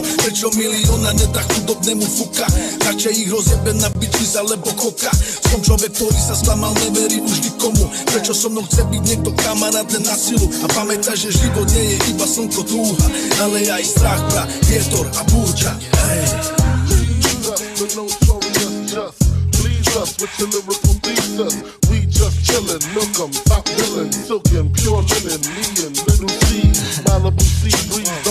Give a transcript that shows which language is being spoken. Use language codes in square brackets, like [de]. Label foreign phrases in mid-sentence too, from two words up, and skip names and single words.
[sk] Prečo milióna nedá chudobnému fuka? Radšej ich rozjebe na bičis alebo koka. Som človek, ktorý sa sklamal, neverí už nikomu. Prečo so mnou chce byť niekto kamarát len na silu? A pamätaj, že život nie je iba slnko dúha, ale aj strach, bra, vietor a búrča. [en] Please us with your lyrical thesis. We just chillin', milk 'em, top billin', silkin', pure linen, me and Little C, Malibu sea breeze.